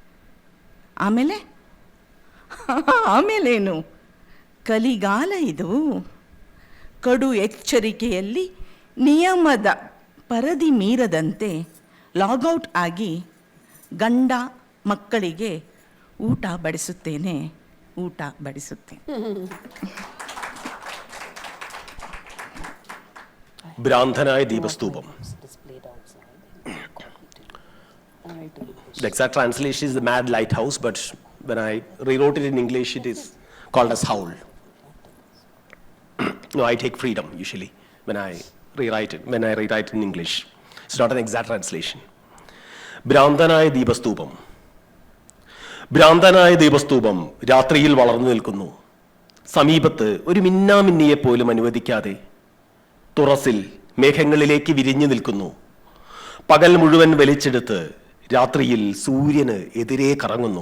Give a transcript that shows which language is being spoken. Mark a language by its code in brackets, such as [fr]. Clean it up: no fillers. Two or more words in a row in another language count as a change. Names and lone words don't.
[kn] ಆಮೇಲೇನು? ಕಲಿಗಾಲ ಇದು. ಕಡು ಎಚ್ಚರಿಕೆಯಲ್ಲಿ ನಿಯಮದ ಪರದಿ ಮೀರದಂತೆ ಲಾಗೌಟ್ ಆಗಿ ಗಂಡ ಮಕ್ಕಳಿಗೆ ಊಟ ಬಡಿಸುತ್ತೇನೆ. [ml] ഭ്രാന്തനായ ദീപസ്തൂപം. [en] The exact translation is the mad lighthouse, but when I rewrote it in English, it is called as howl. No, I take freedom usually when I rewrite it in English. It's not an exact translation. [ml] ഭ്രാന്തനായ ദീപസ്തൂപം. ഭ്രാന്തനായ ദീപസ്തൂപം രാത്രിയിൽ വളർന്നു നിൽക്കുന്നു. സമീപത്ത് ഒരു മിന്നാമിന്നിയെ പോലും അനുവദിക്കാതെ തുറസിൽ മേഘങ്ങളിലേക്ക് വിരിഞ്ഞു നിൽക്കുന്നു. പകൽ മുഴുവൻ വലിച്ചെടുത്ത് രാത്രിയിൽ സൂര്യന് എതിരെ കറങ്ങുന്നു.